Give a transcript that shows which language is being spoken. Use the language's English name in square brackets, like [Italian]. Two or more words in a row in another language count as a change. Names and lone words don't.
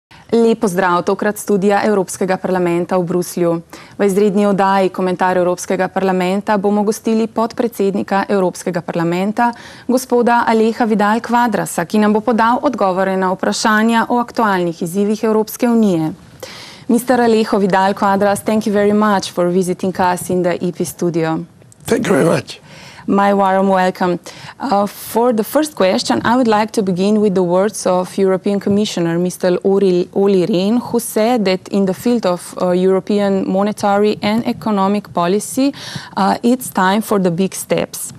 [Slovenian] Lep pozdrav, tokrat studija Evropskega parlamenta v Bruslju. V izredni oddaji Komentar Evropskega parlamenta bomo gostili podpredsednika Evropskega parlamenta, gospoda Aleja Vidal Quadrasa, ki nam bo podal odgovore na vprašanja o aktualnih izzivih Evropske unije. [English] Mr. Alejo Vidal Quadras, thank you very much for visiting us in the EP studio. Thank you very much. My warm welcome. For the first question, I would like to begin with the words of European Commissioner, Mr. Olli Rehn, who said that in the field of European monetary and economic policy, it's time for the big steps.